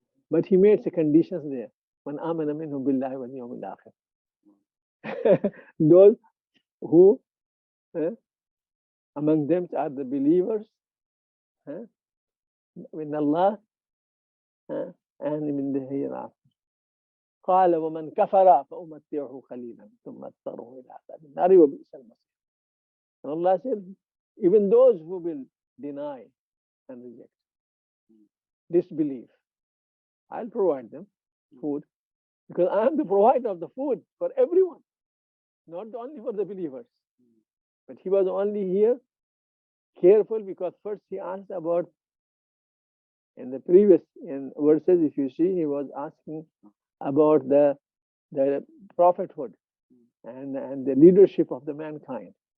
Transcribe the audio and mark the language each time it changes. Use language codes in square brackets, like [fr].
[en] But he made the conditions there. [ar] Man amana minhum billahi wal yawmil akhir. [en] Those who among them are the believers in Allah and in the hereafter. [ar] قال ومن كفر فأمتعه قليلا ثم اضطره إلى عذاب النار وبئس المصير. [en] And Allah said, even those who will deny and reject, disbelieve, I'll provide them food because I am the provider of the food for everyone, not only for the believers. But he was only here careful because first he asked about, in the previous verses, if you see, he was asking about the prophethood and the leadership of the mankind.